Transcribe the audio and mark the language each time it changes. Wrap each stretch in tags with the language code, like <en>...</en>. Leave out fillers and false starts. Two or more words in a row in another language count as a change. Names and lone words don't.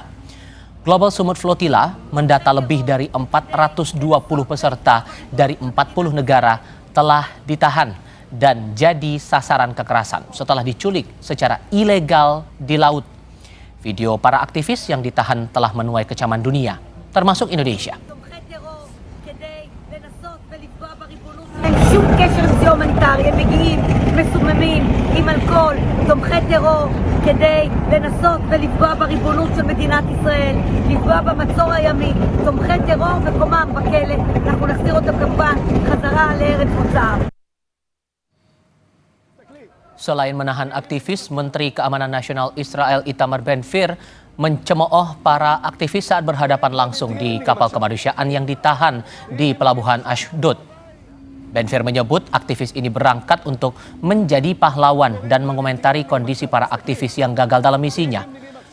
<id>Global Sumut Flotilla mendata lebih dari 420 peserta dari 40 negara telah ditahan dan jadi sasaran kekerasan setelah diculik secara ilegal di laut. Video para aktivis yang ditahan telah menuai kecaman dunia, termasuk Indonesia.</id> <he>אין שום קשר עם סיוע הומניטרי, הם מגיעים מסוממים עם אלכוהול, תומכי טרור, כדי לנסות ולפגוע בריבונות של מדינת ישראל, לפגוע במצור הימי, תומכי טרור מקומם בכלא, אנחנו נחזיר אותם כמובן חזרה לארץ מוצאם.</he> <id>Selain menahan aktivis, Menteri Keamanan Nasional Israel Itamar Ben-Gvir mencemooh para aktivis saat berhadapan langsung di kapal kemanusiaan yang ditahan di pelabuhan Ashdod. Ben-Gvir menyebut aktivis ini berangkat untuk menjadi pahlawan dan mengomentari kondisi para aktivis yang gagal dalam misinya.</id>